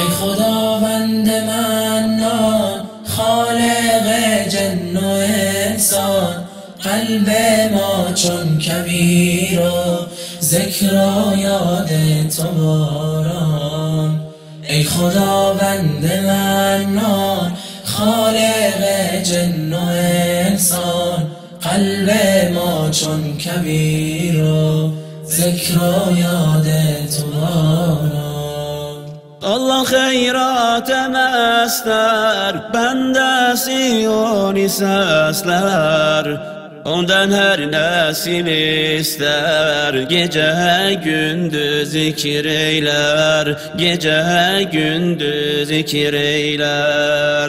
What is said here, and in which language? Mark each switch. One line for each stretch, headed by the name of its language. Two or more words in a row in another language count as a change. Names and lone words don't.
Persian: ای خداوند منان خالق جن و انسان، قلب ما چون کبیر و ذکر و یاد تو باران. ای خداوند منان خالق جن و انسان، قلب ما چون کبیر و ذکر و یاد تو باران.
Azerbaijani: Allah xeyrat əməzlər, bəndəsi onu səslər, ondan her nesil ister, gece gündüz zikir eyler, gece gündüz zikir eyler.